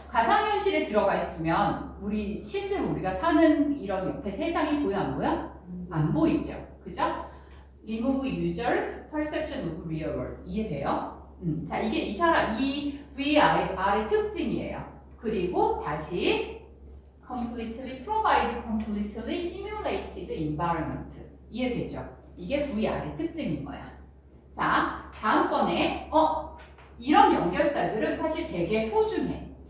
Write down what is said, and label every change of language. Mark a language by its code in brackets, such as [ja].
[ko] 가상현실에 들어가 있으면 실제로 우리가 사는 이런 옆에 세상이 보여 안 보여? 안 보이죠. 그죠? [en] Remove users perception of real world. [ko] 이해돼요? 자, 이게 이 VR의 특징이에요. 그리고 다시 [en] completely provide completely simulated environment. [ko] 이해되죠? 이게 VR의 특징인 거야. 자, 다음번에 이런 연결사들은 사실 되게 소중해.